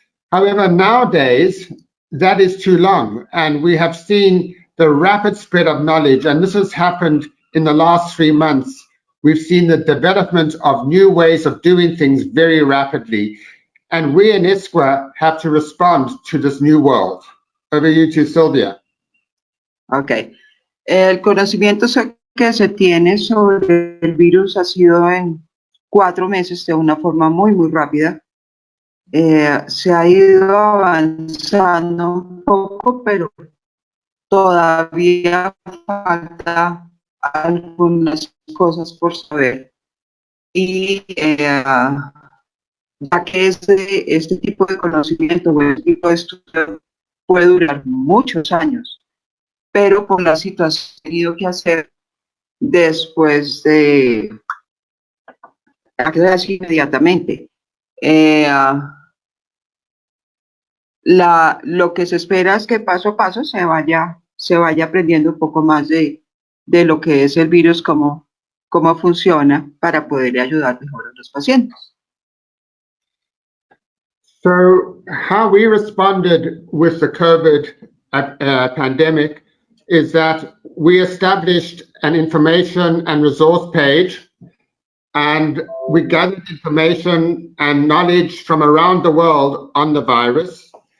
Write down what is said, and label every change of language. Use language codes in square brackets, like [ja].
[en] However, nowadays, that is too long, and we have seen the rapid spread of knowledge, and this has happened in the last 3 months. We've seen the development of new ways of doing things very rapidly, and we in ISQua have to respond to this new world. Over you to Sylvia. Ok. [es] El conocimiento que se tiene sobre el virus ha sido en 4 meses de una forma muy, muy rápida. Se ha ido avanzando un poco, pero todavía falta algunas cosas por saber. Y ya que este tipo de conocimiento o este tipo de estudio puede durar muchos años, pero por la situación que he tenido que hacer después de inmediatamente. lo que se espera es que paso a paso se vaya aprendiendo un poco más de lo que es el virus, cómo funciona para poder ayudar mejor a los pacientes. [en] So how we responded with the COVID pandemic is that we established an information and resource page, and we gathered information and knowledge from around the world on the virus.